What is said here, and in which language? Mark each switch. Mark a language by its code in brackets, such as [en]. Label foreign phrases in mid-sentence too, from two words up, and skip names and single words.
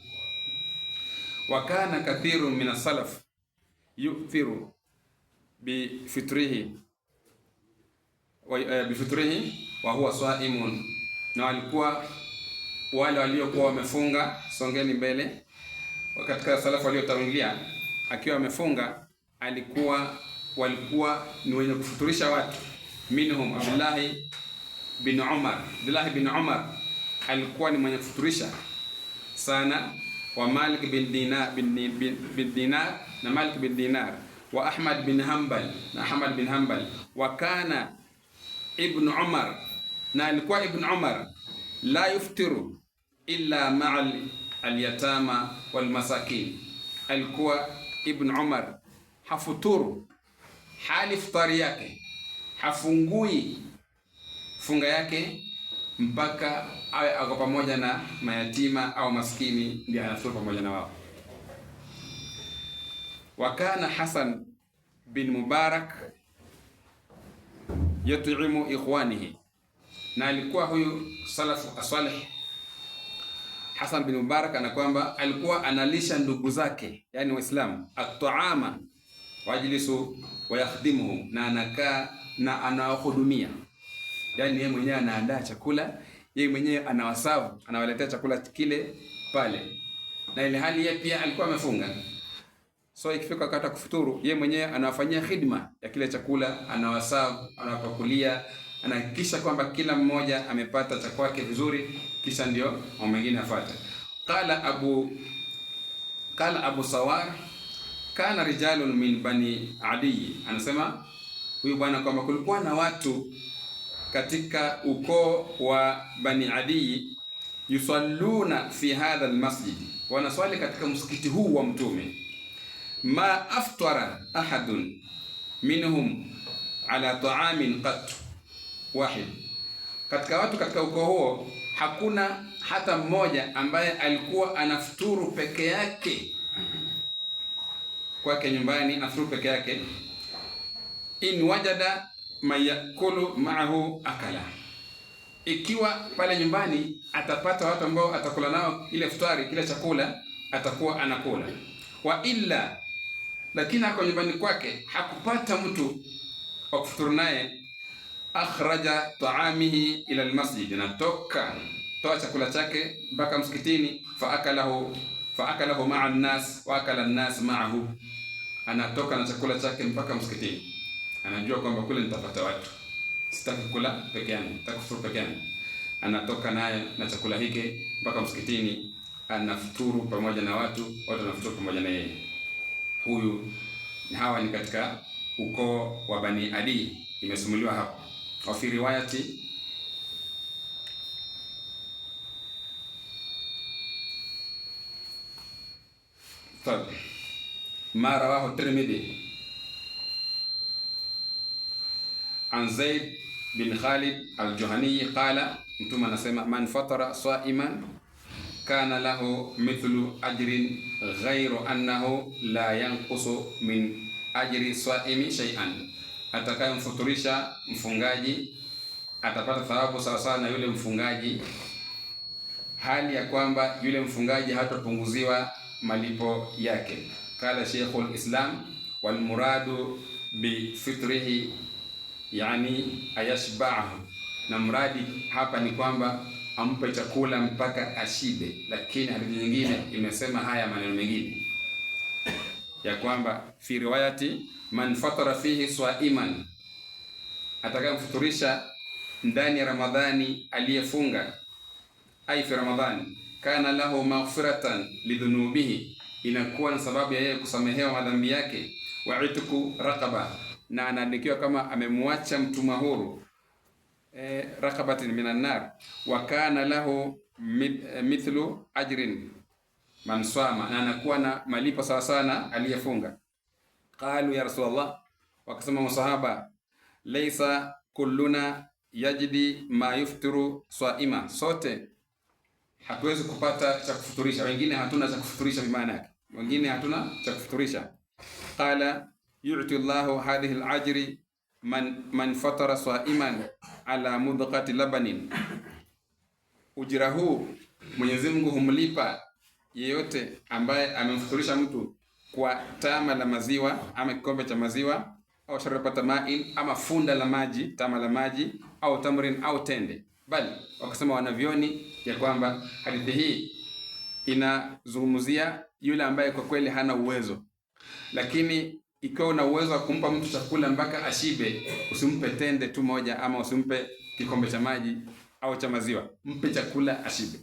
[ar] وكان كثير من السلف يؤثر بفطره وهو صائم, [sw] na walikuwa wale waliokuwa wamefunga, songeni mbele, katika salafu waliotangulia, akiwa amefunga walikuwa ni wenye kufuturisha watu. Minhum Abdullah bin Umar alikuwa ni mwenye kufuturisha sana, wa Malik bin Dinar na Malik bin Dinar, wa Ahmad bin Hanbal, [ar] وكان ابن عمر, [sw] na alikuwa Ibn Umar [ar] لا يفطر إلا مع اليتامى والمساكين. [sw] Alikuwa Ibn Umar hafuturu hali iftari yake, hafungui funga yake mpaka awe ako pamoja na mayatima au maskini, ndiye anafuturu pamoja na wao. [ar] وكان حسن بن مبارك يطعم إخوانه, [sw] na alikuwa huyu salafu asalih Hasan bin Mubarak ana kwamba alikuwa analisha ndugu zake, yani Waislamu, [ar] الطعام ويجلس ويخدمهم, [sw] na anakaa na anawahudumia, yani yeye mwenyewe anaandaa chakula, yeye mwenyewe anawasavu, anawaletea chakula kile pale, na ile hali yeye pia alikuwa amefunga. So ikifika wakati wa kufuturu, yeye mwenyewe anawafanyia khidma ya kile chakula, anawasavu, anawapakulia, anahakikisha kwamba kila mmoja amepata cha kwake vizuri, kisha ndio mwingine afuate. [ar] قال أبو سوار، كان رجال من بني عدي, [sw] anasema huyu bwana kwamba kulikuwa na watu katika ukoo wa Bani Adi, [ar] يصلون في هذا المسجد, [sw] wanaswali katika msikiti huu wa Mtume. [ar] ما أفطر أحد منهم على طعام قط وحده, [sw] katika watu katika ukoo huo hakuna hata mmoja ambaye alikuwa anafuturu peke yake kwake nyumbani, anafuturu peke yake. [ar] إن وجد ما يأكل معه أكل, [sw] ikiwa pale nyumbani atapata watu ambao atakula nao ile futari, kile chakula, atakuwa anakula. [ar] وإلا, [sw] lakini hapo nyumbani kwake hakupata mtu wa kufuturu naye, [ar] أخرج طعامه إلى المسجد, [sw] natoka toa chakula chake mpaka msikitini, [ar] فأكله مع الناس وأكل الناس معه, [sw] anatoka na chakula chake mpaka msikitini, anajua kwamba kule nitapata watu, sitaki kula peke yangu, sitaki kufuturu peke yangu. Anatoka naye na chakula hiki mpaka msikitini, anafuturu pamoja na watu wanafuturu pamoja na yeye. Hawa ni katika ukoo wa Bani Adi, imesimuliwa hapo. [ar] وفي رواية ما رواه الترمذي عن زيد بن خالد الجهني qala, [sw] mtume anasema [ar] من فطر صائما كان له مثل أجره غير أنه لا ينقص من أجر الصائم شيئا, [sw] atakayemfuturisha mfungaji atapata thawabu sawa sawa na yule mfungaji, hali ya kwamba yule mfungaji hatapunguziwa malipo yake. [ar] قال شيخ الإسلام والمراد بفطره يعني أن يشبعه, [sw] na mradi hapa ni kwamba ampe chakula mpaka ashibe. Lakini hadithi nyingine imesema haya maneno mengine ya kwamba [ar] في رواية من فطر فيه صائما, [sw] atakayemfuturisha ndani ya Ramadhani aliyefunga, [ar] أي في رمضان, كان له مغفرة لذنوبه, [sw] inakuwa na sababu ya yeye kusamehewa madhambi yake, [ar] وعتق رقبة, [sw] na anaandikiwa kama amemwacha mtumwa huru, [ar] رقبة من النار وكان له مثل أجر من صام, [sw] na anakuwa na malipo sawa sana aliyefunga. [ar] قالوا يا رسول الله, [sw] wakasema masahaba, [ar] ليس كلنا يجد ما يفطر الصائم, [sw] sote hatuwezi kupata cha kufuturisha, wengine hatuna cha kufuturisha, bimaana yake wengine hatuna cha kufuturisha. [ar] قال يعطي الله هذا الأجر من فطر صائما على مذقة لبن, [sw] ujira huu Mwenyezi Mungu humlipa yeyote ambaye amemfuturisha mtu kwa tama la maziwa ama kikombe cha maziwa, [ar] أو شربة ماء, [sw] ama funda la maji, tama la maji, [ar] أو تمر [sw] au tende. Bali wakasema wanavyoni ya kwamba hadithi hii inazungumzia yule ambaye kwa kweli hana uwezo, lakini ikiwa una uwezo wa kumpa mtu chakula mpaka ashibe, usimpe tende tu moja, ama usimpe kikombe cha maji au cha maziwa, mpe chakula ashibe.